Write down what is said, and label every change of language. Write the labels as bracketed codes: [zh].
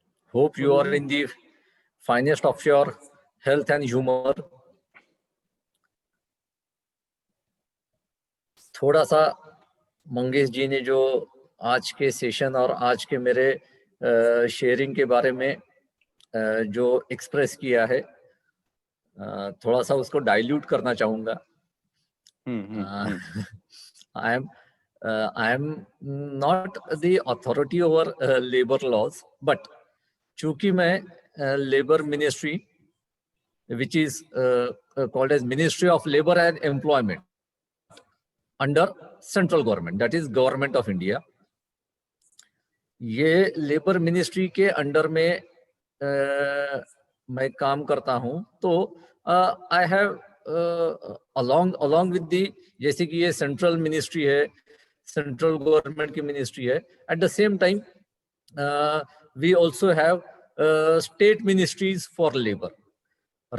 [en] Hope you are in the finest of your health and humor. [hi] थोड़ा सा मंगेश जी ने जो आज के सेशन और आज के मेरे शेयरिंग के बारे में जो एक्सप्रेस किया है, थोड़ा सा उसको डाइल्यूट करना चाहूँगा। [en] I am not the authority over labor laws, but [hi] चूंकि मैं labour ministry, [en] which is called as Ministry of Labor and Employment under central government, that is Government of India, [hi] ये लेबर मिनिस्ट्री के under में मैं काम करता हूँ। [en] तो I have along with the, [hi] जैसे कि ये सेंट्रल मिनिस्ट्री है, [en] Central government की ministry है, at the same time we also have state ministries for labour.